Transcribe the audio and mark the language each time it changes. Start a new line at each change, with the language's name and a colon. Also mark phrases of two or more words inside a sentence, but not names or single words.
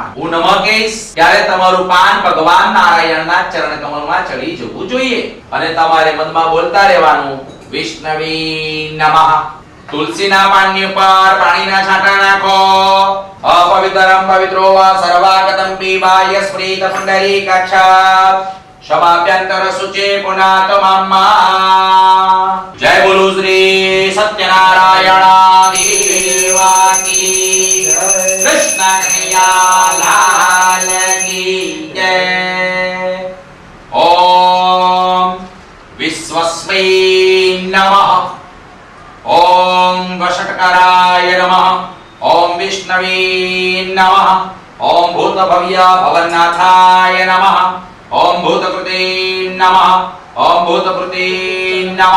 Gujarati: હું નમઃ કહીશ ત્યારે તમારું પાન ભગવાન નારાયણના ચરણ કમળમાં ચડી જવું જોઈએ અને તમારે મનમાં બોલતા રહેવાનું
Sanskrit: વિષ્ણવે નમઃ।
Gujarati: તુલસીના પાનની ઉપર પાણીના છાંટા નાખો।
Sanskrit: અપવિત્રમ પવિત્રો વા સર્વાગતમ પીબાય સ્મૃત પુંડરીકાક્ષ समाप्यंतर सुचे पुनात मम्मा।
Hindi: जय बोलो श्री सत्यनारायण देवा की कृष्ण कन्हैया लाल की जय।
Sanskrit: ओम विश्वस्मै नमः। ओम वषट्कराय नमः। ओम विष्णवे नमः। ओम भूतभव्य भवन्नाथाय नमः। ओम भूतकृते नमः। ओम भूतकृते नमः।